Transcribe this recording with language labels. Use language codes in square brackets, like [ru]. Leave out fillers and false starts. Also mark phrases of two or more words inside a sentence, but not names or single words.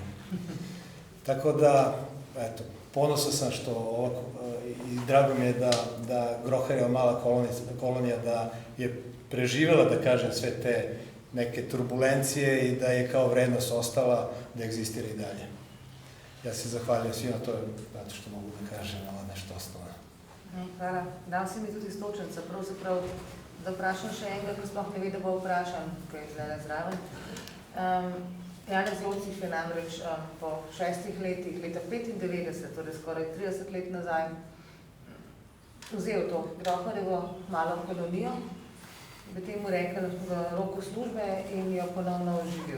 [sr] Tako da, eto, ponosan sam što ovako, i drago mi je da Groherijeva mala kolonija da je preživela, da kažem, sve te neke turbulencije i da je kao vrednost ostala da egzistira i dalje. Ja se zahvaljujem svima, to je zato što mogu da kažem, ovo nešto osnovno. Hvala. [sl] Dal si mi tudi istočnica, pravzaprav, da vprašam še enega, ko sploh ne ve, da bo vprašan, ko je zdaj zraven. Janez Locih je namreč po 6 letih, leta 95, torej skoraj 30 let nazaj, vzel to Groherjevo malo kolonijo, bi temu rekel v roku službe in jo ponovno oživil.